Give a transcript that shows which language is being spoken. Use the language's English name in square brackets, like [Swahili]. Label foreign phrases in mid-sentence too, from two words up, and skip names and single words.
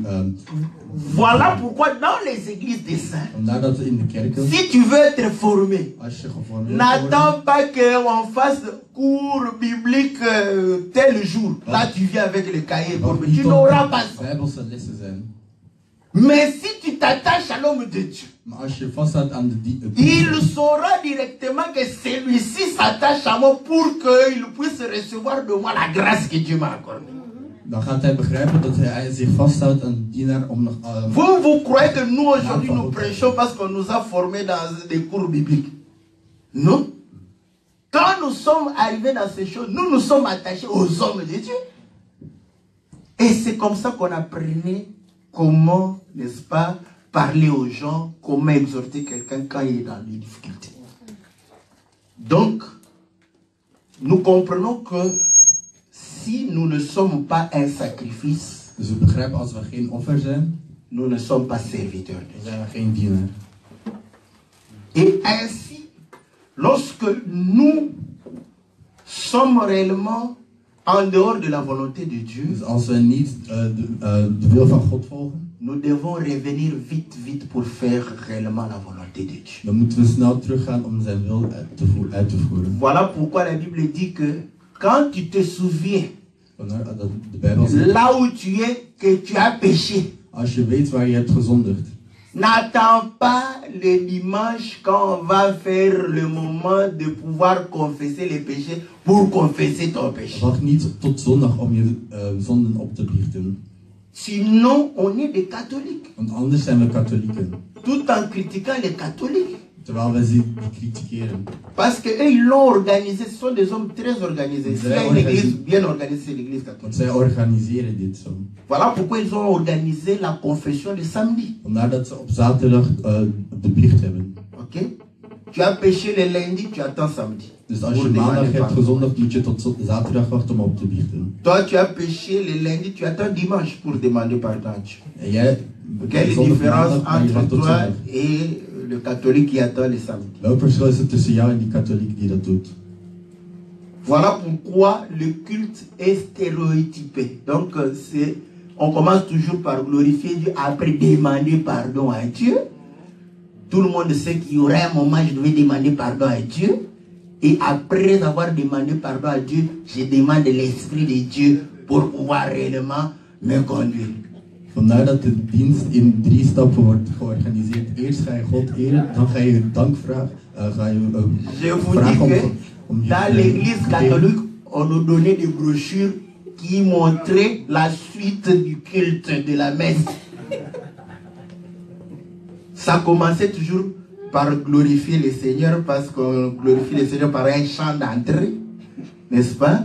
[French] Voilà pourquoi dans les églises des saints, [Dutch] Vandaar dat in de kerken, [French] si tu veux être formé, [Dutch] als je geformeerd wordt, [French] n'attends pas qu'on fasse cours bibliques tel jour. Là, tu viens avec le cahier. Tu n'auras pas ça. [Dutch] Bijbelse lessen zijn. [French] Mais si tu t'attaches à l'homme de Dieu, [Dutch] Maar als je vasthoudt aan de [French] il saura directement que celui-ci s'attache à moi pour qu'il puisse recevoir de moi la grâce que Dieu m'a accordée. [Dutch] Dan gaat hij begrijpen dat hij zich vasthoudt aan de dienaar om nog. [French] Vous croyez que nous aujourd'hui nous prêchons parce qu'on nous a formés dans des cours bibliques? Non. Quand nous sommes arrivés dans ces choses, nous nous sommes attachés aux hommes de Dieu. Et c'est comme ça qu'on apprenait comment, n'est-ce pas, parler aux gens, comment exhorter quelqu'un quand il est dans des difficultés. Donc, nous comprenons que si nous ne sommes pas un sacrifice, [Dutch] Dus we begrijpen als we geen offer zijn, [French] nous ne sommes pas serviteurs. [Dutch] dan zijn we geen dienaar. [French] Et ainsi, lorsque nous sommes réellement en dehors de la volonté de Dieu, [Dutch] Dus als we niet de wil van God volgen, [French] nous devons revenir vite, vite pour faire réellement la volonté de Dieu. [Dutch] dan moeten we snel teruggaan om zijn wil uit te voeren. [French] Voilà pourquoi la Bible dit que quand tu te souviens [Dutch] Vandaar dat de Bijbel zegt, [French] là où tu es, que tu as péché, [Dutch] als je weet waar je hebt gezondigd, [French] n'attends pas le dimanche quand on va faire le moment de pouvoir confesser les péchés pour confesser ton péché. [Dutch] wacht niet tot zondag om je zonden op te biechten. [French] Sinon, on est des catholiques. [Dutch] Want anders zijn we katholieken. [French] Tout en critiquant les catholiques. [Dutch] Terwijl we ze critiqueren. [French] Parce qu'eux, ils l'ont organisé. Ce sont des hommes très organisés. S'il y a une église bien organisée, c'est l'église catholique. [Dutch] Want zij organiseren dit zo. [French] Voilà pourquoi ils ont organisé la confession le samedi. [Dutch] Vandaar dat ze op zaterdag de biecht hebben. [French] Ok? Tu as péché le lundi, tu attends samedi. [Dutch] Dus als je maandag hebt gezondigd, moet je tot zaterdag wachten om op te biechten. [French] Toi, tu as péché le lundi, tu attends dimanche pour demander pardon à Dieu. [Dutch] En jij [French] Quelle est la différence entre toi et le catholique qui attend le samedi? [Dutch] Welk verschil is er tussen jou en die katholiek die dat doet? [French] Voilà pourquoi le culte est stéréotypé. Donc, on commence toujours par glorifier Dieu, après demander pardon à Dieu. Tout le monde sait qu'il y aura un moment où je devais demander pardon à Dieu. Et après avoir demandé pardon à Dieu, je demande l'Esprit de Dieu pour pouvoir réellement me conduire. [Dutch] Vandaar dat de dienst in 3 stappen wordt georganiseerd. Eerst ga je God eren, dan ga je dank vragen. [French] Je vous dis que dans l'église catholique, on nous donnait des brochures qui montraient la suite du culte de la messe. Ça commençait toujours par glorifier le Seigneur, parce qu'on glorifie le Seigneur par un chant d'entrée, n'est-ce pas?